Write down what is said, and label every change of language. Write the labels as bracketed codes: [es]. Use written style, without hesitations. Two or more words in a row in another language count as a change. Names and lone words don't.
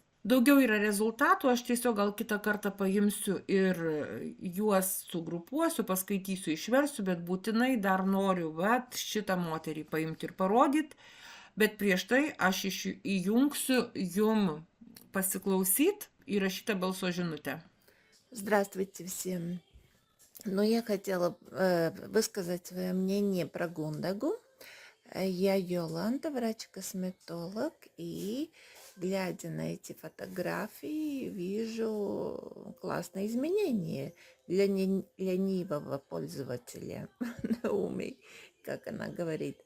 [lt] Daugiau yra rezultatų, aš tiesiog gal kitą kartą paimsiu ir juos sugrupuosiu, paskaitysiu, išversiu, bet būtinai dar noriu šitą moterį paimti ir parodyti, bet prieš tai aš įjungsiu jum pasiklausyti įrašytą balso žinutę. [ru] Здравствуйте всем. Я хотела высказать свое мнение про Гундагу. Я Йоланда, врач-косметолог, и глядя на эти фотографии, вижу классные изменения для ленивого пользователя Науми, как она говорит.